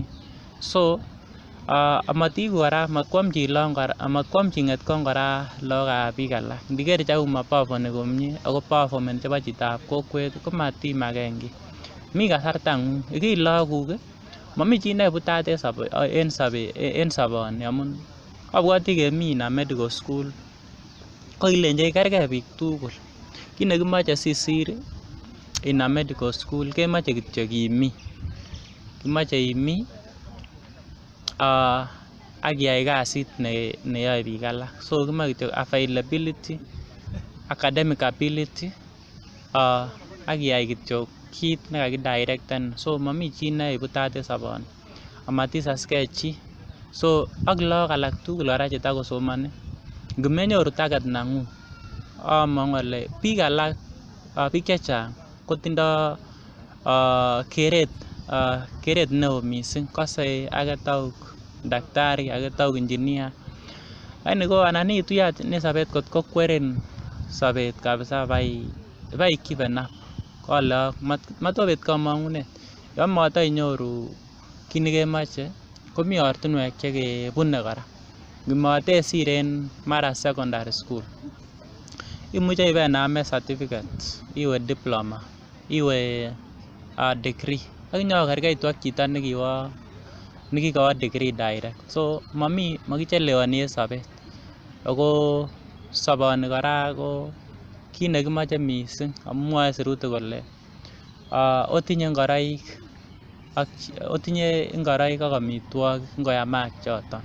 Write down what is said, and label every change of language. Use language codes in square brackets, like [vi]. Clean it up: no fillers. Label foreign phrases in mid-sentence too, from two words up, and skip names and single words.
[kln] So amatiku kora, matkwamchi ng'etkong kora lagokab biik alak. Ndiker cheu mapafoni komie ako performance chebo chitab kokwet, komatimaken kiy. Mi kasartang'ung, ikiny lagokuk, Momii chi nebutat en soboni amun abwoti kemi ina [en] medical school [kln] ko kilenjech kergei biik tugul. Kit nekimoche sisir ina [en] medical school [kln] kemoche kityo imii. Kimoche imii ak iyai kasit neyoe biik alak. So kimoche kityo [en] availability, academic ability [kln] ak iyai kityo kit nekakidirecten. So momii chi nebutat en soboni amatisaskei chi. So ak lagok alak tugul kora chetakosomoni ngomenyoru target neng'ung among'u ale biik alak biik chechang kotindoo keret neo missing. Kose age tauk daktari, age tauk engineer, lakini ko anan ituiye sobet kot kokwerin sobet kabisa bai [en] given up. [kln] Kole matobet komong'unet yon motoinyoru kit nekemoche komii ortinwek chekebune kora. Ngimotesir en mara [en] secondary school [kln] imuche ibenamen certificate, iwe diploma, iwe degree ak inyokerkeitu ak chito nekikowo [en] degree direct. [kln] So mokichelewoni en sobet ako soboni kora ko kit nekimoche missing amun mwoe sirutik kole otinye ngoroik ak amitwogik ngoyamak choton.